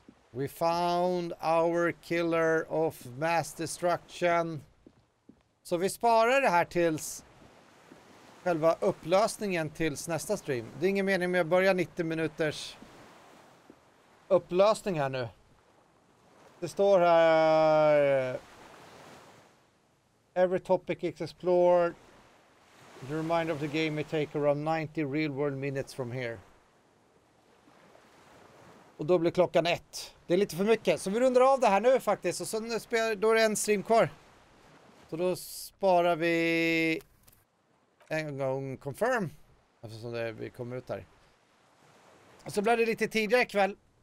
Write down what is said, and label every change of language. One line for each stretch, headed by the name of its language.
English: We found our killer of mass destruction.
Swedish: Så vi sparar det här tills själva upplösningen tills nästa stream. Det är ingen mening med att börja 90 minuters upplösning här nu. Det står här
English: every topic is explored. The reminder of the game may take around 90 real world minutes from here.
Swedish: Och då blir klockan 1. Det är lite för mycket. Så vi rundar av det här nu faktiskt. Och så då är det en stream kvar. Så då sparar vi en gång confirm. Eftersom vi kommer ut här. Och så blir det lite tidigare ikväll.